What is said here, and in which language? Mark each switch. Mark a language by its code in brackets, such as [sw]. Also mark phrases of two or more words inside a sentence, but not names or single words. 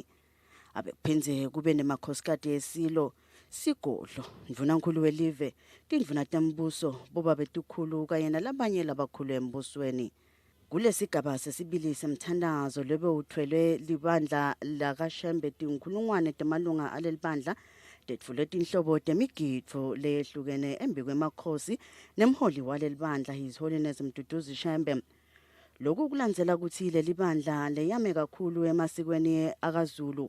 [ss] Abekuphindze kube nemakhosikati esilo Sigodlo, ndvunankulu welive, tindvuna tembuso, boba betukhulu kanye nalabanye labakhulu embusweni. Kule sigaba sesibili semthandazo lebe uthwelwe libandla lakaShembe tinkhulungwane temalunga alelibandla tetfule tinhlobo temigidvo leyehlukene embi kwemakhosi nemholi walelibandla His Holiness Mduduzi Shembe. Lokhu kulandzela ukuthi leli bandla leyame kakhulu emasikweni akaZulu.